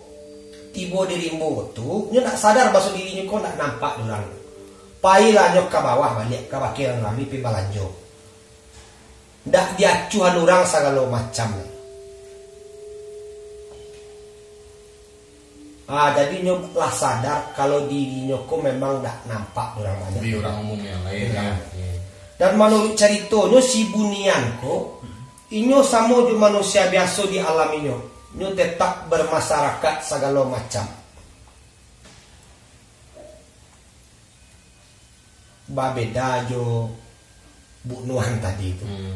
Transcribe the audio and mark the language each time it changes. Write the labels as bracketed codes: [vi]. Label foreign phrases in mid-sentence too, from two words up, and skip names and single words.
[min] Tibo di rimbo tu, nyo tak sadar bahasa dirinya kok nak nampak orang. Pailah nyo ke bawah balik ke bakiran lami pi balanjo. Ndak diacuhan orang segala macam. Jadi nyo lah sadar kalau dirinya kok memang ndak nampak orang banyak. Di orang umum yang lain ya. Dan menurut ceritanya si bunian ko inyo sama jo manusia biasa di alam inyo tetap bermasyarakat segala macam. Babeda jo bunuhan tadi itu.